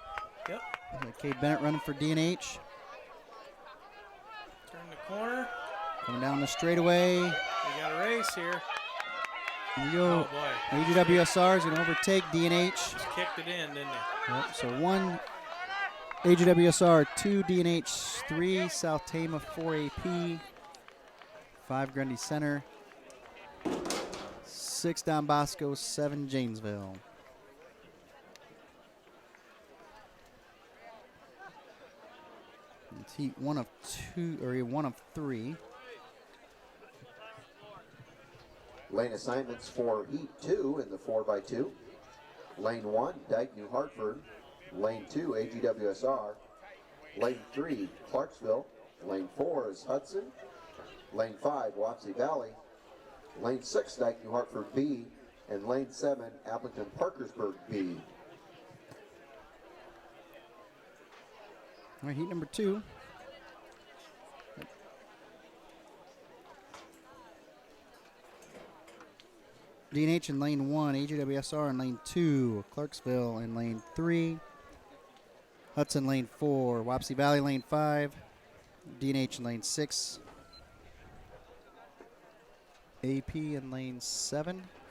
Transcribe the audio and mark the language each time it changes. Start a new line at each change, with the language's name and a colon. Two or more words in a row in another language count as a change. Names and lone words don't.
English: Yep. Cade Bennett running for D&H. Turn the corner. Coming down the straightaway. We got a race here. Here we go. Oh, boy. AGWSR is going to overtake D&H. Just kicked it in, didn't he? Yep, so 1 AGWSR, 2 D&H, 3 South Tama, 4 AP, 5 Grundy Center, 6 Don Bosco, 7 Janesville. It's heat 1 of 2, or 1 of 3. Lane assignments for heat 2 in the 4x2. Lane 1, Dyke, New Hartford. Lane 2, AGWSR. Lane 3, Clarksville. Lane 4 is Hudson. Lane 5, Wapsie Valley. Lane 6, Dyke, New Hartford B. And lane 7, Appleton Parkersburg B. All right, heat number 2. D&H in lane 1, AGWSR in lane 2, Clarksville in lane 3, Hudson lane 4, Wapsie Valley lane 5, D&H in lane 6, AP in lane 7.